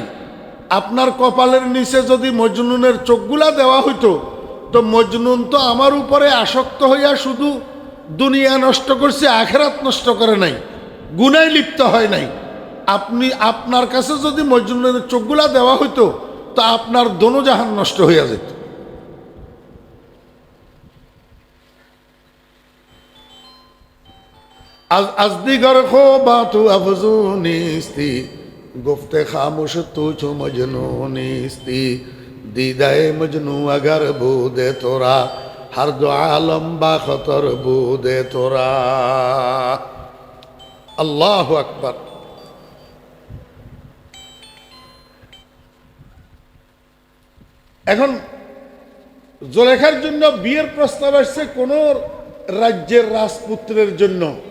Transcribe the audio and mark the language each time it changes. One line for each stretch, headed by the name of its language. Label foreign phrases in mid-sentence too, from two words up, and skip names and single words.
Bangla: আপনার কপালের নিচে যদি মজনুনের চোখগুলা দেওয়া হইতো, তো মজনুন তো আমার উপরে আসক্ত হইয়া শুধু দুনিয়া নষ্ট করছে, আখেরাত নষ্ট করে নাই, গুনায় লিপ্ত হয় নাই। আপনি আপনার কাছে যদি মজনুনের চোখগুলা দেওয়া হইতো, তো আপনার দোনো জাহান নষ্ট হইয়া যেত।
Persian: از دیگر خوبا تو افزون نیستی، گفته خاموش تو چو مجنون نیستی، دیده مجنو اگر بوده تو را، هر دو عالم با خطر بوده تو را۔
Arabic: الله أكبر.
Bangla: এখন জুলেখার জন্য বিয়ের প্রস্তাব আসছে কোন রাজ্যের রাজপুত্রের জন্য।